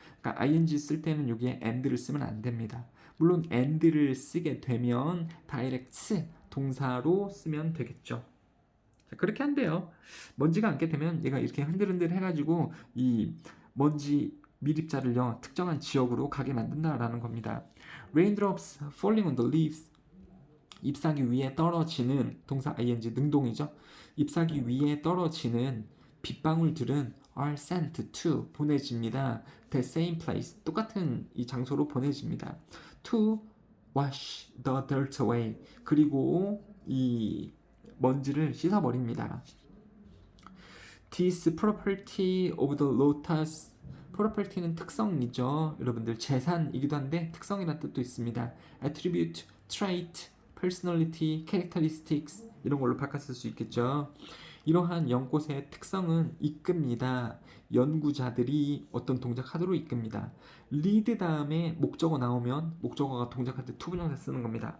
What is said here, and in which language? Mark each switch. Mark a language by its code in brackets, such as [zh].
[ko] 그러니까 ing 쓸 때는 여기에 and를 쓰면 안 됩니다. 물론 and를 쓰게 되면 directs 동사로 쓰면 되겠죠. 자, 그렇게 한대요. 먼지가 앉게 되면 얘가 이렇게 흔들흔들 해가지고 이 먼지 밀입자를요 특정한 지역으로 가게 만든다라는 겁니다. [en] Raindrops falling on the leaves [ko] 잎사귀 위에 떨어지는 동사 ing 능동이죠. 잎사귀 위에 떨어지는 빗방울들은 [en] are sent to [ko] 보내집니다. [en] The same place [ko] 똑같은 이 장소로 보내집니다. [en] To wash the dirt away [ko] 그리고 이 먼지를 씻어버립니다. [en] This property of the lotus [ko] property는 특성이죠. 여러분들 재산이기도 한데 특성이라는 뜻도 있습니다. attribute, trait, personality, characteristics 이런 걸로 바꿨을 수 있겠죠. 이러한 연꽃의 특성은 이끕니다. 연구자들이 어떤 동작하도록 이끕니다. lead 다음에 목적어 나오면 목적어가 동작할 때 투부정사 쓰는 겁니다.